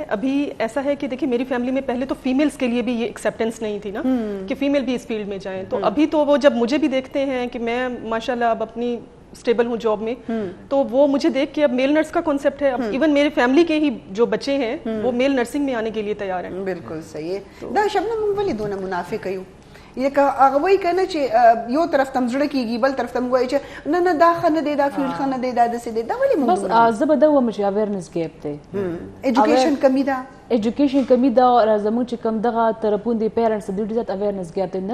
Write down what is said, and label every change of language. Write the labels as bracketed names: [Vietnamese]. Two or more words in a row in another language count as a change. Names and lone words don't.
[Urdu] ابھی ایسا ہے کہ دیکھیے میری فیملی میں پہلے تو فیمیلز کے لیے بھی یہ ایکسیپٹنس نہیں تھی نا کہ فیمیل بھی اس فیلڈ میں جائیں. تو ابھی تو وہ جب مجھے بھی دیکھتے ہیں کہ میں ماشاءاللہ اب اپنی سٹیبل ہوں جاب میں، تو وہ مجھے دیکھ کے اب [English] male nurse [Urdu] کا کانسیپٹ ہے، اب ایون میرے فیملی کے ہی جو بچے ہیں وہ [English] male nursing [Urdu] میں آنے کے لیے تیار ہیں. بالکل صحیح ہے. [Pashto] دا شبنم ولې دونه منافق یو لکه هغه وایي کنه چې یو طرف تم زړه کیږي بل طرف تم وایي چې نه نه دا ښه نه دی دا فیلډ ښه نه دی دا داسې دی دا ولې موږ بس زه به دا وایم چې [English] awareness gap [Pashto] دی, ایجوکیشن کمی ده, ایجوکیشن کمی دا او زموږ چې کم دغه طرفون دي پیرنټس د ډیر زیات [English] awareness gap [Pashto] دی.